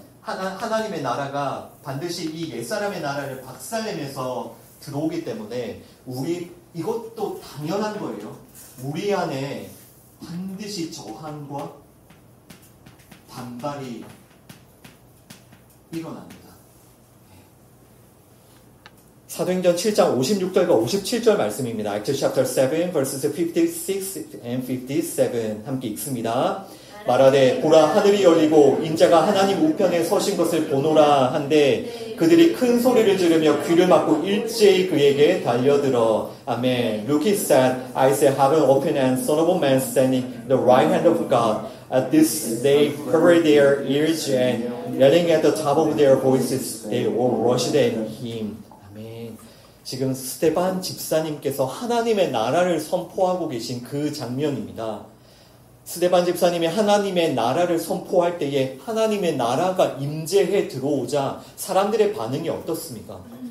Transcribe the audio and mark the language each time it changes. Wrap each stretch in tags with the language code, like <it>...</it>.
<ko>하나님의 나라가 반드시 이 옛사람의 나라를 박살내면서 들어오기 때문에 이것도 당연한 거예요. 우리 안에 반드시 저항과 반발이 일어납니다. 사도행전 7장 56절과 57절 말씀입니다.</ko> <en>Acts chapter 7 verses 56 and 57</en> <ko>함께 읽습니다. 말하되 보라 하늘이 열리고 인자가 하나님 우편에 서신 것을 보노라 한데 그들이 큰 소리를 지르며 귀를 막고 일제히 그에게 달려들어 아멘.</ko> <en>Look, he said, I say heaven open and son of a man standing the right hand of God. At this they covered their ears and yelling at the top of their voices they all rushed at him.</en> <ko>아멘. 지금 스데반 집사님께서 하나님의 나라를 선포하고 계신 그 장면입니다. 스데반 집사님이 하나님의 나라를 선포할 때에 하나님의 나라가 임재해 들어오자 사람들의 반응이 어떻습니까?</ko>